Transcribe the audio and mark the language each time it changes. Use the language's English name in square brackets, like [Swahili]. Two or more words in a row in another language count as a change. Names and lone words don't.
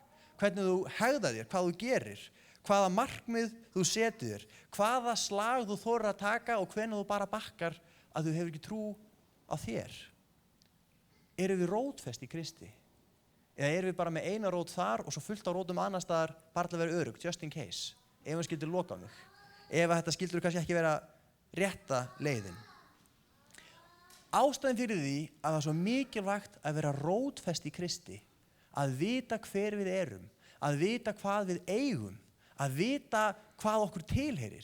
[Icelandic] Hvernig þú hegðar þér, hvað þú gerir, hvaða markmið þú setur þér, hvaða slag þú þorir að taka og hvenær þú bara bakkar að þú hefur ekki trú á þér. Erum við rótfest í Kristi? Eða erum við bara með eina rót þar og svo fullt á rótum annars staðar bara til að vera öruggt, [English] just in case, [Icelandic] ef hann skildur loka á mig, ef þetta skildur kannski ekki vera rétta leiðin. Ástæðan fyrir því að það er svo mikilvægt að vera rótfest í Kristi, að vita hver við erum, að vita hvað við eigum, að vita hvað okkur tilheyrir.